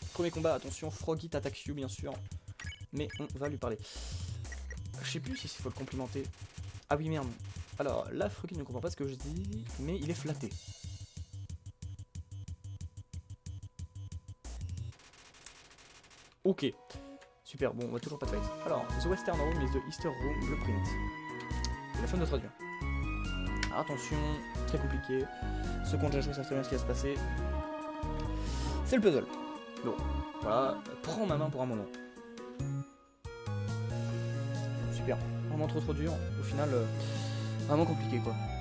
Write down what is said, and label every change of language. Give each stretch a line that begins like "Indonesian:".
French: Premier combat, attention, Froggy t'attaque you, bien sûr. Mais on va lui parler. Je sais plus s'il faut le complimenter. Ah oui, merde. Alors là, Froggy ne comprend pas ce que je dis, mais il est flatté. Ok. Super, bon, on va toujours pas de fight.
English: Alors, the western room is the eastern room blueprint.
French: C'est la fin de traduire. Attention, très compliqué. Ceux qui ont déjà joué savent très bien ce qui va se passer. C'est le puzzle. Bon, voilà, prends ma main pour un moment. Super, vraiment trop dur. Au final, vraiment compliqué quoi.